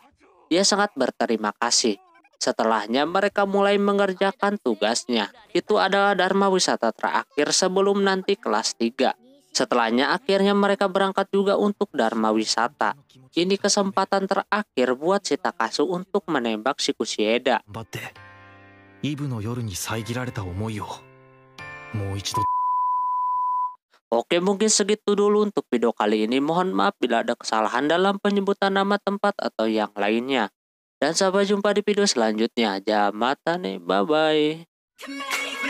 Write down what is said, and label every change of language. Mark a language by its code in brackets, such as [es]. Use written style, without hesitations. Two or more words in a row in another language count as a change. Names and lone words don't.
[id] Dia sangat berterima kasih. Setelahnya mereka mulai mengerjakan tugasnya. Itu adalah dharma wisata terakhir sebelum nanti kelas 3. Setelahnya akhirnya mereka berangkat juga untuk dharma wisata. Ini kesempatan terakhir buat si Takasu untuk menembak si Kushida. [ja] 頑張ってイブの夜に遮られた思いをもう一度 [id] Oke, mungkin segitu dulu untuk video kali ini. Mohon maaf bila ada kesalahan dalam penyebutan nama tempat atau yang lainnya. Dan sampai jumpa di video selanjutnya. [ja] Jamatane, bye-bye.